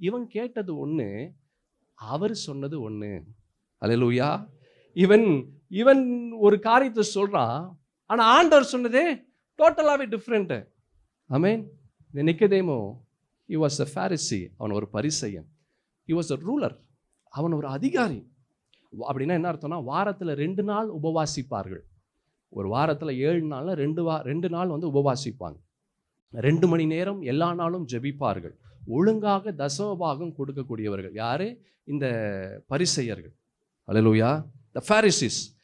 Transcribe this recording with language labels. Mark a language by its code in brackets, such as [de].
[ta] இவன் கேட்டது ஒண்ணு, அவர் சொன்னது ஒண்ணு. அல்லேலூயா. இவன் ஒரு காரியத்தை சொல்றான், ஆனா ஆண்டவர் சொன்னதே டோட்டலாவே டிஃப்ரெண்ட். ஆமென். இந்த நிக்கதேமு, [en] he was a Pharisee, [ta] அவன் ஒரு பரிசேயன். [en] he was a ruler, [ta] அவன் ஒரு அதிகாரி. அப்படின்னா என்ன அர்த்தம்னா, வாரத்தில் 2 நாள் உபவாசிப்பார்கள். ஒரு வாரத்தில் 7 நாளில் 2 நாள் வந்து உபவாசிப்பாங்க. 2 மணி நேரம் எல்லா நாளும் ஜெபிப்பார்கள். ஒழுங்காக தசமபாகம் கொடுக்கக்கூடியவர்கள் யாரு? இந்த பரிசேயர்கள். அல்லேலூயா. [en] the Pharisees.